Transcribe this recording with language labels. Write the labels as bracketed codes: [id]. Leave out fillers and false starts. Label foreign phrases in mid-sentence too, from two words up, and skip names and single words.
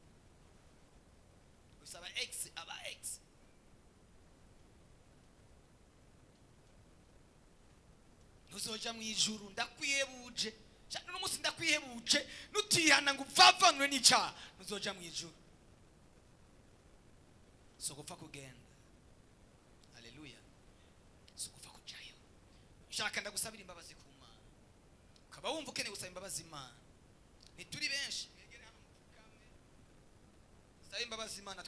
[rn] Usaba aba ex ntuzoja mu ijuru. Ndakwihebuje cyane no musi, ndakwihebuje nutihana ngo uvavanwe n'icyaha, ntuzoja mu ijuru. So gupfa kugenda, haleluya, so gupfa kujayo. Shaka ndagusabira imbabazi ku Mana, ukaba wumva ukeneye gusaba imbabazi Imana. Ntituri benshi, mwegere hano mupfukame, sabe imbabazi Imana.